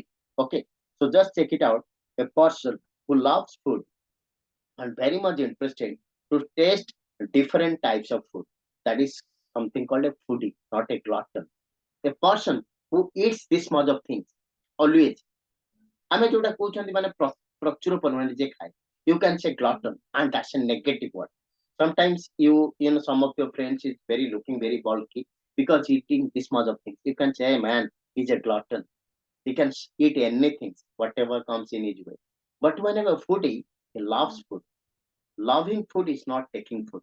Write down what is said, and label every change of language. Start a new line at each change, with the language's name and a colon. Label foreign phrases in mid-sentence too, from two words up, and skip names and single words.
English: Okay, so just check it out. A person who loves food and very much interested to taste different types of food, that is something called a foodie, not a glutton. A person who eats this much of things always
Odia: ଆମେ ଯୋଉଟା କହୁଛନ୍ତି ମାନେ ପ୍ରଚୁର ପରିମାଣରେ ଯେ ଖାଏ
English: you can say glutton and that's a negative word. Sometimes you know some of your friends is very looking very bulky because eating this much of things. You can say, hey, man, he's a glutton. He can eat anything, whatever comes in his way. But whenever foodie, he loves food. Loving food is not taking food.